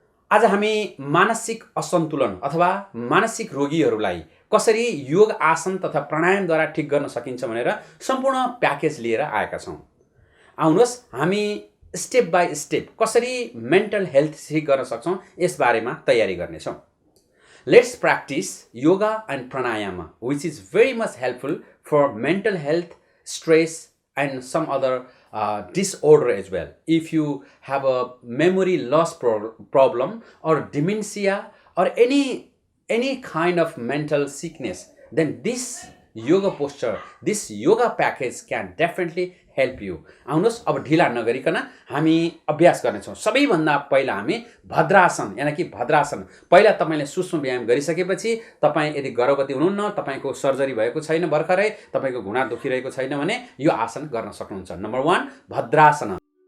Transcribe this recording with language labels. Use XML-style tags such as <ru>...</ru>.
<ne>आज हामी मानसिक असन्तुलन अथवा मानसिक रोगीहरूलाई कसरी योग आसन तथा प्राणायामद्वारा ठिक गर्न सकिन्छ भनेर सम्पूर्ण प्याकेज लिएर आएका छौँ। आउनुहोस् हामी</ne> <en>step by step</en> <ne>कसरी</ne> <en>mental health</en> <ne>ठिक गर्न सक्छौँ यस बारेमा तयारी गर्नेछौँ।</ne> <en>Let's practice yoga and pranayama, which is very much helpful for mental health, stress, and some other disorder as well. If you have a memory loss problem or dementia or any kind of mental sickness, then this yoga posture, this yoga package can definitely help you.</en> <ne>आउनुहोस् अब ढिला नगरिकन हामी अभ्यास गर्नेछौँ। सबैभन्दा पहिला हामी भद्रासन यानी कि भद्रासन। पहिला तपाईले सूक्ष्म व्यायाम गरिसकेपछि तपाईँ यदि गर्भवती हुनुहुन्न, तपाईको सर्जरी भएको छैन, भर्खरै तपाईको घुँडा दुखिरहेको छैन भने यो आसन गर्न सक्नुहुन्छ। नम्बर 1 भद्रासन।</ne>